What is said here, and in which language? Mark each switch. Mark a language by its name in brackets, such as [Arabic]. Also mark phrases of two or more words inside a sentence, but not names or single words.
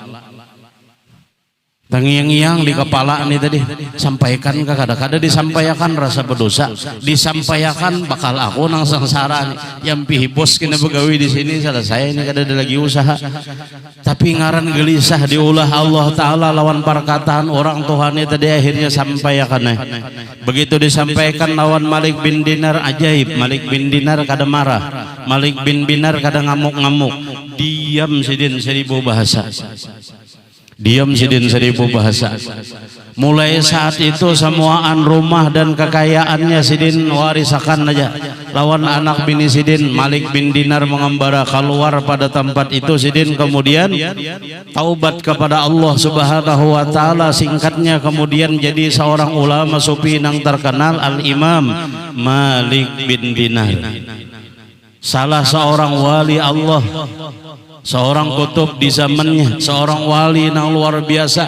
[Banjar] tengiyang-iyang di kepala nih tadi sampaikan ke kada disampaikan rasa berdosa disampaikan bakal aku nang sengsara nih yang pihi bos kena begawi di sini selesai ini kada ada lagi usaha tapi ngaran gelisah diulah Allah Ta'ala lawan perkataan orang Tuhan tadi akhirnya sampaikan begitu disampaikan lawan Malik bin Dinar ajaib. Malik bin Dinar kada marah, Malik bin Dinar kada ngamuk-ngamuk, diam sidin seribu bahasa. Diam sidin seribu bahasa. Mulai saat itu semuaan rumah dan kekayaannya sidin warisakan aja lawan anak bini sidin. Malik bin Dinar mengembara keluar pada tempat itu sidin, kemudian taubat kepada Allah [Arabic] سبحانه وتعالى. [Banjar] Singkatnya kemudian jadi seorang ulama sufi yang terkenal, Al-Imam Malik bin Dinar, salah seorang wali Allah, seorang kutub di zamannya, seorang wali yang luar biasa.